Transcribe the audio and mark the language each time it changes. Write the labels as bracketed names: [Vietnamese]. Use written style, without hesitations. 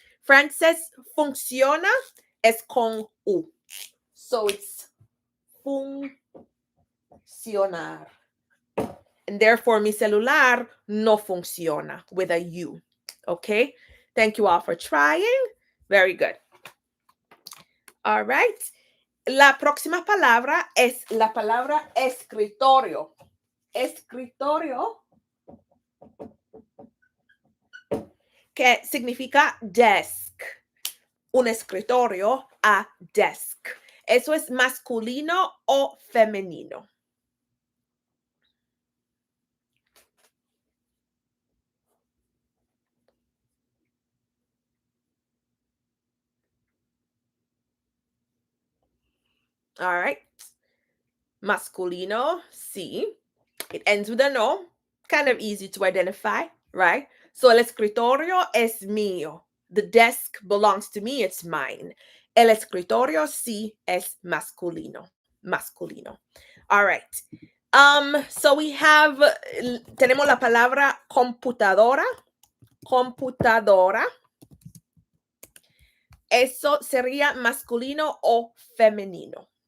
[Spanish] Frances, funciona es con U. [English] So it's funcionar. And therefore, [Spanish] mi celular no funciona [English] with a U. Okay? Thank you all for trying. Very good. All right. [Spanish] La próxima palabra es la palabra escritorio. Escritorio, que significa desk. Un escritorio, a desk. ¿Eso es masculino o femenino? [English] All right. [Spanish] Masculino, sí. [English] It ends with a no. Kind of easy to identify, right? So [Spanish] el escritorio es mío. [English] The desk belongs to me, it's mine. [Spanish] El escritorio sí es masculino. [English] Masculino. All right. So we have, [Spanish] tenemos la palabra computadora. Computadora. Eso sería masculino o femenino.